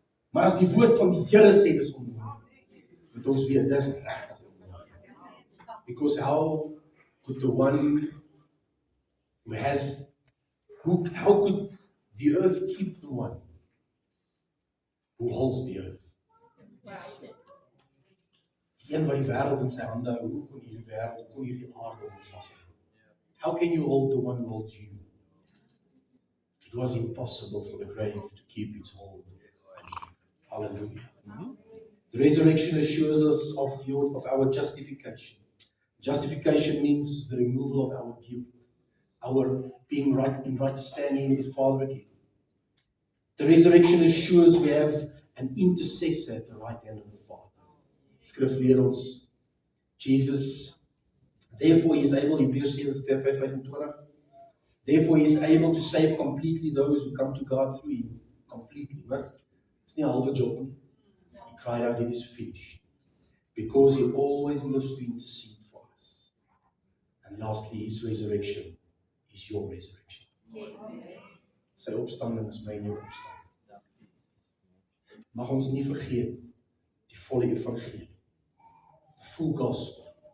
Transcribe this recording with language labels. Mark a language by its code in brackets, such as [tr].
[af] Maar as die woord van die Here sê dis onmoontlik, moet ons weet dis regtig onmoontlik. [en] Because how could the one how could the earth keep the one who holds the earth? [af] Die een wat die wêreld in sy hande hou, hoe kon hierdie wêreld, hoe kon hierdie aarde vashou? [en] How can you hold the one who holds you? It was impossible for the grave to keep its hold. Hallelujah. The resurrection assures us of our justification. Justification means the removal of our guilt, our being right in right standing with the Father again. The resurrection assures we have an intercessor at the right hand of the Father. [af] Skrif leer ons, [en] Jesus, therefore he is able, Hebreërs 7:25, therefore he is able to save completely those who come to God through him. [af] Completely, maar it's nie 'n halve job nie. [en] He cried out, it is finished. Because he always lives to intercede for us. And lastly, his resurrection is your resurrection. [af] Sy opstanding is my en jou opstanding. Mag ons nie vergeet die volle evangelie. [en] The full gospel.